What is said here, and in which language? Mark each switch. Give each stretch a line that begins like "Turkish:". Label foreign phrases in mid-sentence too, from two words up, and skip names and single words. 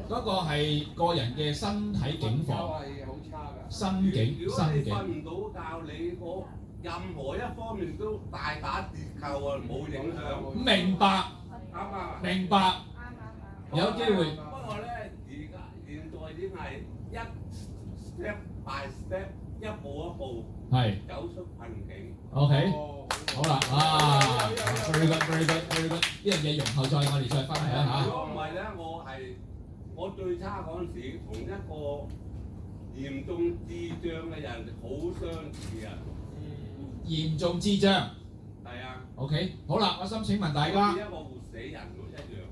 Cantonese: 嗰個係個人嘅身體境況，係好差㗎。身境如果你身境。瞓唔到覺，你嗰任何一方面都大打折扣啊，冇影響。明白，啱啊！明白，有機會。不過咧，現在已經係一
English: step by step，
Cantonese: 一步一步係走出困境。 OK， 好啦 ，
English: very good，very good，very good，
Cantonese: 呢樣嘢容後再我哋再分享下。如果唔係咧，我最差嗰陣時，同一個嚴重智障嘅人好相似啊！嚴重智障係啊。，OK， 好啦，我想請問大家，好似一個活死人咁一樣。